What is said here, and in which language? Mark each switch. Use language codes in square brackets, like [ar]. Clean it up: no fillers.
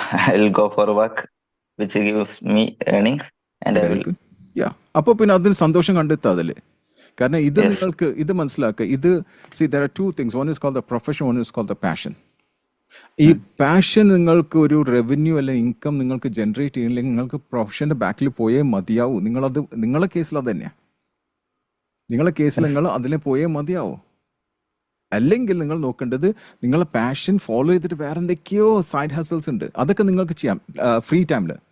[en] I'll go for work which gives me earnings and I will. [ml] അപ്പോൾ പിന്നെ അതിന് സന്തോഷം കണ്ടെത്താതല്ലേ? കാരണം ഇത് നിങ്ങൾക്ക് ഇത് മനസ്സിലാക്കുക. ഇത് [en] see there are 2 things. One is called the profession, one is called the passion. [ml] ഈ പാഷൻ നിങ്ങൾക്ക് ഒരു റവന്യൂ അല്ലെങ്കിൽ ഇൻകം നിങ്ങൾക്ക് ജനറേറ്റ് ചെയ്യണമെങ്കിൽ നിങ്ങൾക്ക് പ്രൊഫഷൻ്റെ ബാക്കിൽ പോയേ മതിയാവൂ. നിങ്ങളത് നിങ്ങളെ കേസിൽ അത് തന്നെയാണ്. നിങ്ങളെ കേസിൽ നിങ്ങൾ അതിനെ പോയേ മതിയാവൂ. അല്ലെങ്കിൽ നിങ്ങൾ നോക്കേണ്ടത് നിങ്ങളെ പാഷൻ ഫോളോ ചെയ്തിട്ട് വേറെ എന്തൊക്കെയോ സൈഡ് ഹസൽസ് ഉണ്ട്, അതൊക്കെ നിങ്ങൾക്ക് ചെയ്യാം ഫ്രീ ടൈം.